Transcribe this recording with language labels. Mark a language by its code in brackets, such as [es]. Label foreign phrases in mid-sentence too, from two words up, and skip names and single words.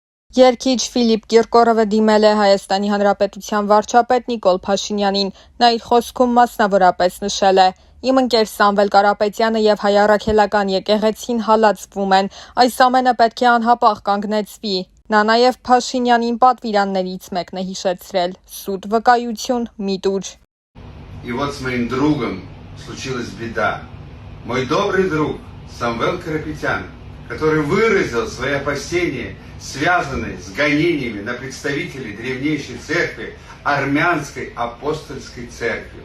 [hy] Երգիչ Ֆիլիպ Կիրկորովը դիմել է Հայաստանի Հանրապետության վարչապետ Նիկոլ Փաշինյանին։ Նա իր խոսքում մասնավորապես նշել է. «Իմ ընկեր Սամվել Կարապետյանը եւ հայ առաքելական եկեղեցին հալածվում են։ Այս ամենը պետք է անհապաղ կանգնեցվի»։ Նա նաեւ Փաշինյանին պատվիրաններից մեկն է հիշեցրել՝ սուտ վկայություն մի տուր։ [ru] И вот с моим другом случилась беда. Мой добрый друг Самвел Карапетян, который выразил свои опасения, связанные с гонениями на представителей древнейшей церкви, армянской апостольской церкви.